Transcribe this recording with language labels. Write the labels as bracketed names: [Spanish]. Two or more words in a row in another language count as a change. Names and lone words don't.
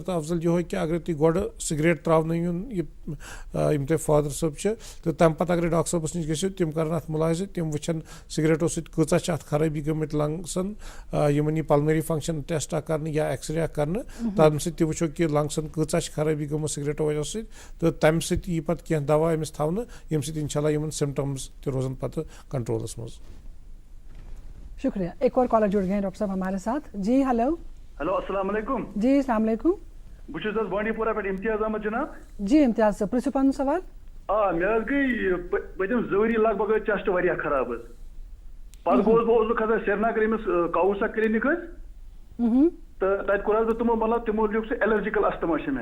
[Kashmiri] تہٕ افضل یِہوے کہِ اگر تُہۍ گۄڈٕ سِگریٹ تراونٲیِون یِم تۄہہِ فادر صٲب چھِ تہٕ تمہِ پتہٕ اگرے ڈاکٹر صٲبس نِش گٔژھِو تِم کرن اتھ مُلاحظہٕ تِم وٕچھن سِگریٹو سۭتۍ کۭژاہ چھِ اتھ خرٲبی گٔمٕتۍ لنگسن یِمن یہِ [English] pulmonary function test [Kashmiri] اکھ کرنہٕ یا ایکس رے اکھ کرنہٕ تمہِ سۭتۍ تہِ وٕچھو کہِ لنگسن کۭژاہ چھِ خرٲبی گٔمٕژ سِگریٹو وجہ سۭتۍ تہٕ تمہِ سۭتۍ یی پتہٕ کینٛہہ دوا أمِس تھاونہٕ ییٚمہِ سۭتۍ [Arabic] انشاء اللہ [Kashmiri] یِمن سمٹمز تہِ روزن پتہٕ کنٹرولس منٛز. شکریہ. [Urdu] ایک اور کالر جڑ گئے ہیں ڈاکٹر صاحب ہمارے ساتھ. جی ہیلو. [Arabic] ہیلو السلام علیکم. جی السلام علیکم. [Kashmiri] بہٕ چھُس حظ بانڈی پورہ پٮ۪ٹھ امتیاز احمد جناب. جی امتیاز صٲب پرژھِو پنُن سوال. آ مےٚ حظ گٔے پٔتِم 2 ؤری لگ بگ چیسٹ واریاہ خراب حظ. پتہٕ گوٚوُس بہٕ کھسان سرینگر أمِس کاوُسا کلینِک حظ تہٕ تتہِ کوٚر حظ بہٕ تِمو مطلب تِمو لیوٗکھ سُہ [English] allergic asthma [Kashmiri] چھِ مےٚ.